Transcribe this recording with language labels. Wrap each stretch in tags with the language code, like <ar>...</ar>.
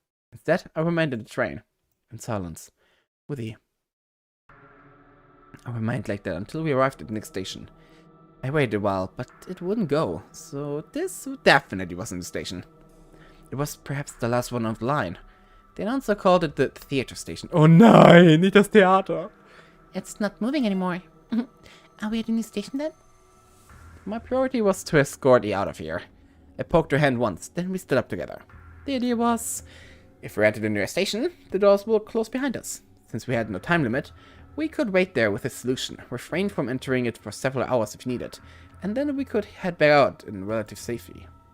<en>Instead, I remained in the train, in silence, with E. I remained like that until we arrived at the next station. I waited a while, but it wouldn't go, so this definitely wasn't the station. It was perhaps the last one on the line. The announcer called it the theater station.</en> <de>Oh nein, nicht das Theater!</de> <en>It's not moving anymore. Are we at a new station then? My priority was to escort E out of here. I poked her hand once, then we stood up together. The idea was, if we entered the nearest station, the doors will close behind us. Since we had no time limit, we could wait there with a solution, refrain from entering it for several hours if needed, and then we could head back out in relative safety.</en>